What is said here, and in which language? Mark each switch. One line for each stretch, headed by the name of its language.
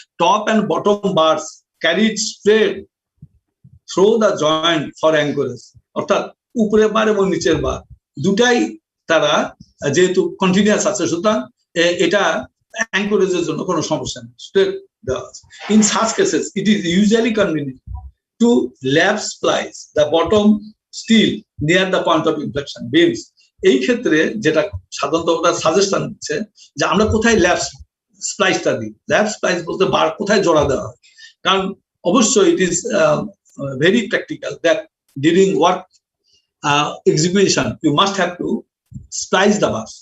English: top and bottom bars carried straight through the joint for anchorage,
Bangla: অর্থাৎ উপরের বার এবং নিচের বার দুটাই তারা যেহেতু কন্টিনিউয়াস আছে, সুতরাং এটা অ্যাঙ্করেজের জন্য কোনো সমস্যা নেই, স্ট্রেট দেওয়া আছে।
English: In such cases it is usually convenient to lap splice the bottom steel near the point of inflection beams.
Bangla: এই ক্ষেত্রে যেটা সাধারণত ওটা সাজেশন দিচ্ছে যে আমরা কোথায় ল্যাপ স্প্লাইসটা দিই। ল্যাপ স্প্লাইস বলতে বার কোথায় জোড়া দেওয়া হয়, কারণ অবশ্যই
English: It is very practical that during work execution you must have to splice the bars.